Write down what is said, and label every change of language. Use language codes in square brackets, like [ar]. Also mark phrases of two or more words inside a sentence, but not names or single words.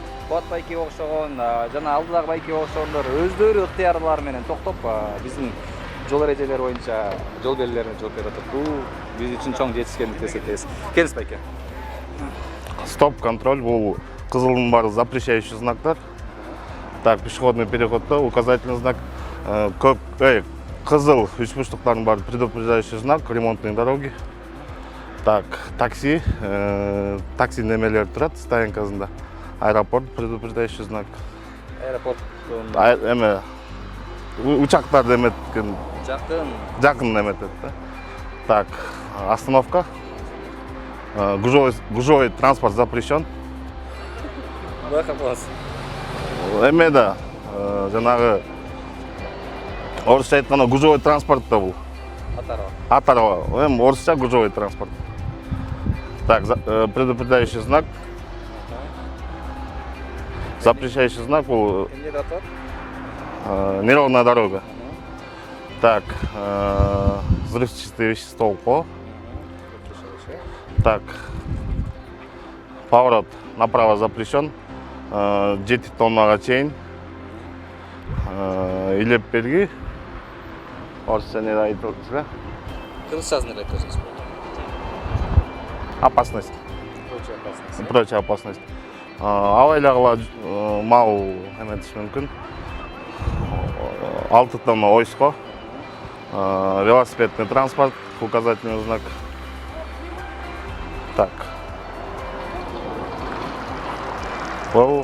[ky] Куат байкеге окшогон, жана алдыдагы байкеге окшогондор өздөрү ыктыярлары менен токтоп биздин жол эрежелери боюнча жол белгилерине жооп берип атат. Бул биз үчүн чоң жетишкендик десек болот. Келиңиз байке. [ru] Стоп, контроль, [ky] бул кызылдын баары [ru] запрещающий знактар. Так, пешеходный переходда указательный знак. [ky] Кызыл үчбурчтуктардын баары [ru] предупреждающий знак, ремонтные дороги. Так, [ky] такси, такси немелер турат стоянкасында. [ru] Аэропорт, предупреждающий знак. Аэропорт. [ky] Эме учактар деметкен. Жакын неметет да. [ru] Так, остановка. Гужевой транспорт запрещен. [ky] Эме да, жанагы орысча айтканда [ru] гужевой транспорт [ky] да бул. Атарова. Эми орысча [ru] гужевой транспорт. Так, предупреждающий знак. Запрещающий знак бул. Неровная дорога. Так, взрывчатые вещества. Так, поворот направо запрещен. [ky] 7 тоннага чейин. Илеп берги. Орысча не айтып атасызга? Кыргызчасын эле айтасыз. [ru] Опасность. Прочая опасность. [ky] Абайлагыла мал эметиш мүмкүн. 6 тонна ойско. [ru] Велосипедный транспорт, указательный знак. Так. Ол.